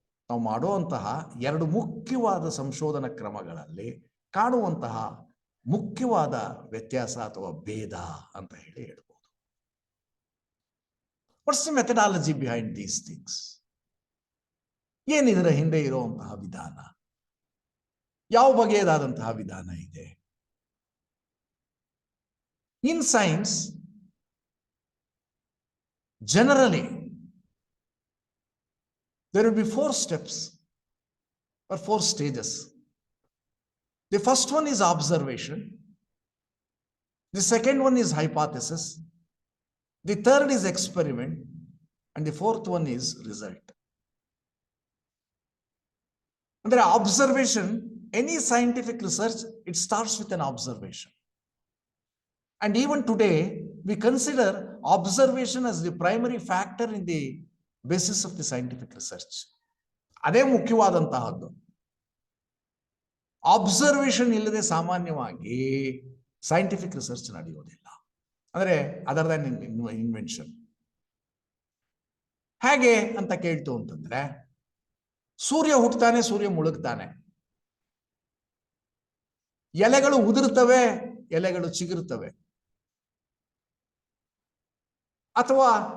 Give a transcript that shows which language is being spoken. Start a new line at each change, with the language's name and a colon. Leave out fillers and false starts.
Kannada: ನಾವು ಮಾಡುವಂತಹ ಎರಡು ಮುಖ್ಯವಾದ ಸಂಶೋಧನಾ ಕ್ರಮಗಳಲ್ಲಿ ಕಾಣುವಂತಹ ಮುಖ್ಯವಾದ ವ್ಯತ್ಯಾಸ ಅಥವಾ ಭೇದ ಅಂತ ಹೇಳಿ ಹೇಳ್ಬೋದು.
English: What's the methodology behind these things?
Kannada: ಏನಿದರ ಹಿಂದೆ ಇರುವಂತಹ ವಿಧಾನ, ಯಾವ ಬಗೆಯದಾದಂತಹ ವಿಧಾನ ಇದೆ?
English: In science generally there will be 4 steps or 4 stages. The first one is observation, the second one is hypothesis, the third is experiment, and the fourth one is result. Under observation, any scientific research, it starts with an observation. And even today, we consider observation as the primary factor in the basis of the scientific research.
Kannada: ಅದೇ ಮುಖ್ಯವಾದಂತಹದ್ದು. Observation ಇಲ್ಲದೆ ಸಾಮಾನ್ಯವಾಗಿ scientific research ನಡೆಯೋದಿಲ್ಲ. ಅಂದ್ರೆ
English: Other than invention.
Kannada: ಹೇಗೆ ಅಂತ ಕೇಳ್ತು ಅಂತಂದ್ರೆ, ಸೂರ್ಯ ಹುಟ್ಟುತ್ತಾನೆ, ಸೂರ್ಯ ಮುಳುಗ್ತಾನೆ, ಎಲೆಗಳು ಉದುರುತ್ತವೆ, ಎಲೆಗಳು ಚಿಗುರುತ್ತವೆ, ಅಥವಾ